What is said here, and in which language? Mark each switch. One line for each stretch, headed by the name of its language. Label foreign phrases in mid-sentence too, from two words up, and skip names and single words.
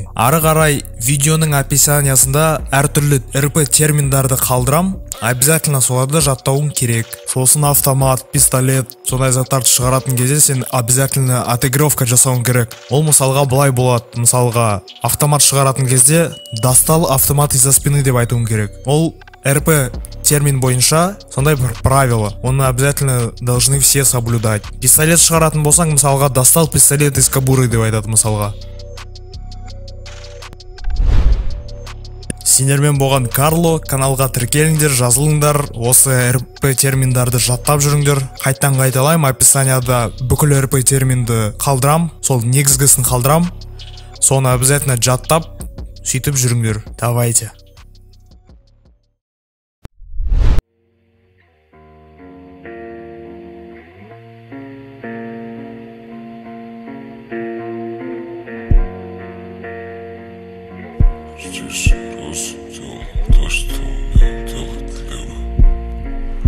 Kazakh: Ары қарай видеоның описаниясында әртүрлі РП терминдарды қалдырам, обязательно соларды жаттауың керек. Сосын автомат, пистолет, сондай заттарды шығаратын кезде сен обязательно отыгровка жасауың керек. Ол мысалға былай болады. Мысалға автомат шығаратын кезде
Russian: достал автомат из-за спины
Kazakh: деп айтуың керек. Ол РП термин бойынша сондай бір правило.
Russian: Оны обязательно должны все соблюдать.
Kazakh: Пистолет шығаратын болсаң, мысалға
Russian: достал пистолет из кобуры
Kazakh: деп айтады мысалға. Сендермен болған Карло, каналға тіркеліңдер, жазылыңдар, осы РП терминдарды жаттап жүріңдер. Қайттан қайталайым, описанияда бүкіл РП терминді қалдырам, сол негізгісін қалдырам. Соны обязательно жаттап, сөйтіп жүріңдер.
Russian: Давайте. Здесь рос, делал то, что умел делать либо.